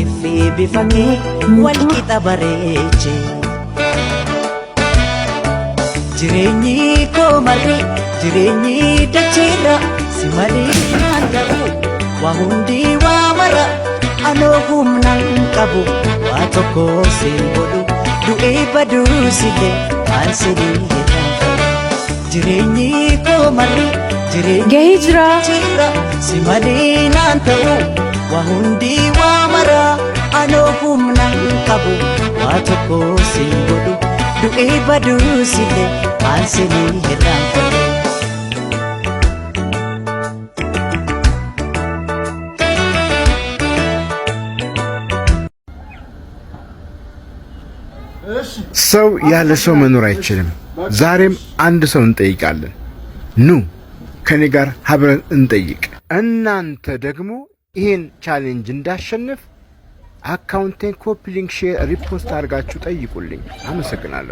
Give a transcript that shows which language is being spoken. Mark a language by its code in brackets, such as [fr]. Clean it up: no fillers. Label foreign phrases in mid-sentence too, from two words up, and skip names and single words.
[om] bifakee wal qixa bareeche jireenyi koo malee jireenyi dacheera si malee naan ta'u waa hundi waa mara anoo humnaan qabu waa tokko siin godhu du'ee baduu sillee maal silii jedhan jireenyi koo malee jireenyi Gahee jira. dacheera si malee naan ta'u waa hundi waa mara anoo humnaan qabu waa tokko siin godhu du'ee baduu sillee maal silii jedhan [am] ሰው ያለ ሰው መኖር አይችልም። ዛሬም አንድ ሰው እንጠይቃለን። ኑ ከኔ ጋር አብረን እንጠይቅ። እናንተ ደግሞ ይሄን ቻሌንጅ እንዳሸንፍ አካውንቴን ኮፒ ሊንክ ሼር ሪፖስት አድርጋችሁ ጠይቁልኝ። አመሰግናለሁ።